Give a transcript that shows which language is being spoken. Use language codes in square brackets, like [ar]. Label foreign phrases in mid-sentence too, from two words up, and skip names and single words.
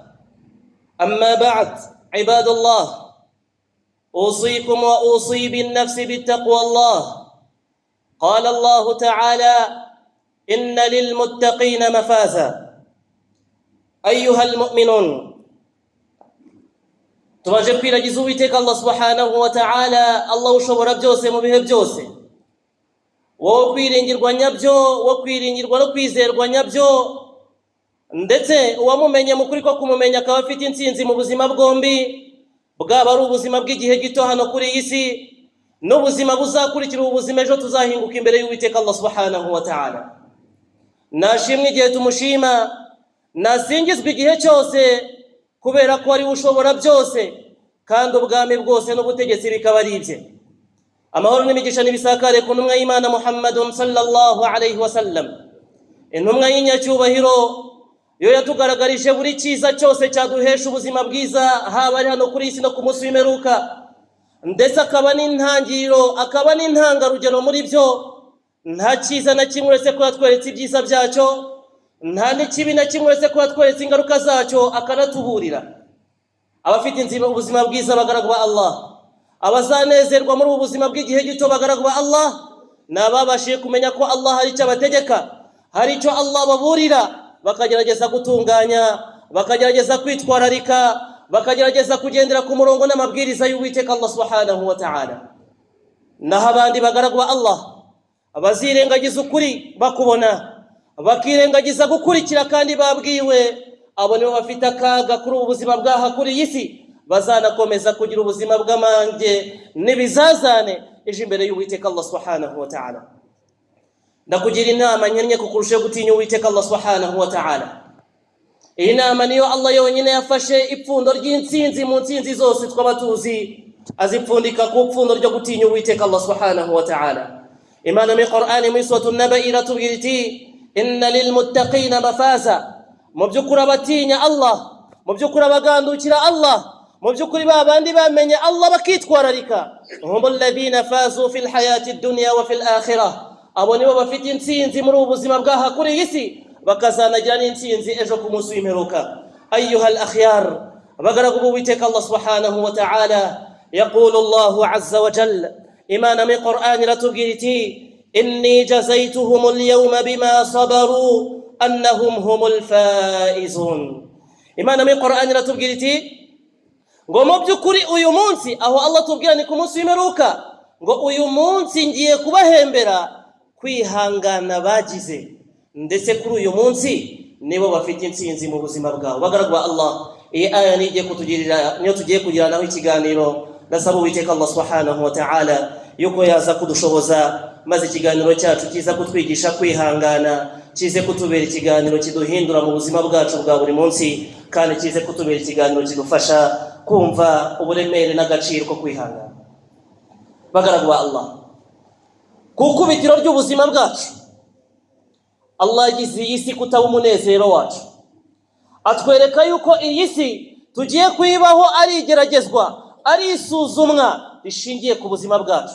[ar] أما بعد، عباد الله، أوصيكم وأوصي بالنفس بالتقوى الله. قال الله تعالى: إن للمتقين مفازا. أيها المؤمنون، [rw] tumaje kwiragiza Uwiteka [ar] الله سبحانه وتعالى, [rw] Allah ushobora byose mu bihe byose, wo kwiringirwa nyabyo, wo kwiringirwa no kwizerwa nyabyo, ndetse uwamumenye mu kuri ko kumumenya akaba afite intsinzi mu buzima bwombi, bwaba ari ubuzima bw'igihe gito hano kuri iyi si n'ubuzima buzakurikira ubuzima ejo tuzahinguka imbere y'Uwiteka [ar] الله سبحانه وتعالى. [rw] Nashimwe igihe tumushima, nasingizwe igihe cyose, kubera ko ari ushobora byose kandi ubwami bwose n'ubutegetsi bikaba ari ibye. Amahoro n'imigisha n'ibisakare ku ntumwa y'Imana Muhammadun [ar] صلى الله عليه وسلم, [rw] intumwa y'inyacyubahiro, yo yatugaragarije buri cyiza cyose cyaduhesha ubuzima bwiza, haba ari hano kuri isi no ku munsi w'imperuka, ndetse akaba n'intangiriro, akaba n'intangarugero muri byo. Nta cyiza na kimwe uretse ko yatweretse ibyiza byacyo, nta n'ikibi na kimwe uretse ko yatweretse ingaruka zacyo akanatuburira. Abafite ubuzima bwiza bagaragu ba Allah, abazanezerwa muri ubu buzima bw'igihe gito bagaragu ba Allah, n'ababashije kumenya ko Allah hari icyo abategeka, hari icyo Allah baburira, bakagerageza gutunganya, bakagerageza kwitwararika, bakagerageza kugendera ku murongo n'amabwiriza y'Uwiteka [ar] الله سبحانه وتعالى. [rw] Naho abandi bagaragu ba Allah, abazirengagiza ukuri bakubona, bakirengagiza gukurikira kandi babwiwe, abo nibo bafite akaga kuri ubu buzima bwaha kuri iyi si, bazanakomeza kugira ubuzima bw'amange n'ibizazane ejo imbere y'Uwiteka [ar] الله سبحانه وتعالى. [rw] Ndakugira inama nyenye kukurusha gutinya Uwiteka [ar] الله سبحانه وتعالى. [rw] Iyi nama niyo Allah yonyine yafashe ipfundo ry'intsinzi mu ntsinzi zose twaba tuzi, azipfundika ku pfundo ryo gutinya Uwiteka [ar] الله سبحانه وتعالى. [rw] Imana mu Qur'ani mu suratul Naba iratubwira iti: [ar] إن للمتقين مفازا. [rw] Mu byukuri abatinya Allah, mu byukuri abagandukira Allah, mu byukuri babandi bamenye Allah bakitwararika, [ar] هم الذين فازوا في الحياة الدنيا وفي الآخرة. [rw] Abo nibo bafite intsinzi muri ubu buzima bwaha kuri iyi si, bakazanagira n'intsinzi ejo ku munsi w'imperuka. [ar] أيها الأخيار, [rw] bagaragu b'Uwiteka [ar] الله سبحانه وتعالى يقول الله عز وجل, [rw] Imana mu Qur'ani iratubwira iti: [ar] إني جزيتهم اليوم بما صبروا أنهم هم الفائزون. [rw] Imana mu Qur'ani iratubwira iti ngo mu byukuri uyu munsi, aho Allah tubwira ni ku munsi w'imperuka, ngo uyu munsi ngiye kubahembera kwihangana bagize, ndetse kuri uyu munsi nibo bafite intsinzi mu buzima bwabo. Bagaragu ba Allah, iyi aya niyo tugiye kugiranaho ikiganiro. Ndasaba Uwiteka [ar] الله سبحانه وتعالى [rw] yuko yaza kudushoboza, maze ikiganiro cyacu kiza kutwigisha kwihangana, kize kutubera ikiganiro kiduhindura mu buzima bwacu bwa buri munsi, kandi kize kutubera ikiganiro kidufasha kumva uburemere n'agaciro ko kwihangana. Bagaragu ba Allah, ku kubitiro ry'ubuzima bwacu, Allah yagize iyi si kutaba umunezero wacu, atwereka yuko iyi si tugiye kuyibaho ari igeragezwa, ari isuzumwa rishingiye ku buzima bwacu.